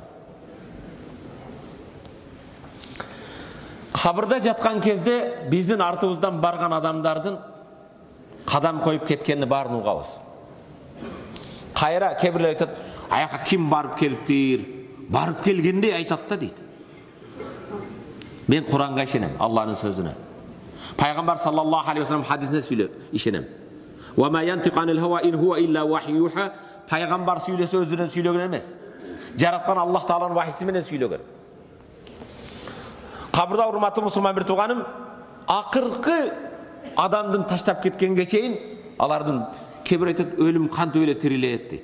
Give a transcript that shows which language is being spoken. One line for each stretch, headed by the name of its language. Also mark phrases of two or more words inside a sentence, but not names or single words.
Kyrgyz: Кабырда жаткан кезде биздин артыбыздан барган адамдардын кадам коюп кеткенini баарын угабыз. Кайра кээ бирлер айтат, аяка ким барып келиптир? Барып келгенде айтат да дейт. Мен Куранга ишенем, Аллахтын сөзүнө. Пайгамбар
Arabic: صلى الله عليه وسلم
Kyrgyz: хадисине ишенем.
Arabic: وما ينطق عن الهوى إن هو إلا وحيها.
Kyrgyz: Пайгамбар сүйлөсө өзүнөн сүйлөгөн эмес. Жараткан Аллах Тааланын вахиси менен сүйлөгөн. Кабырда урматтуу мусулман бир тууганым, акыркы адамдын таштап кеткенге чейин алардын кээ бир айтат, өлүм кантип эле тирилет дейт.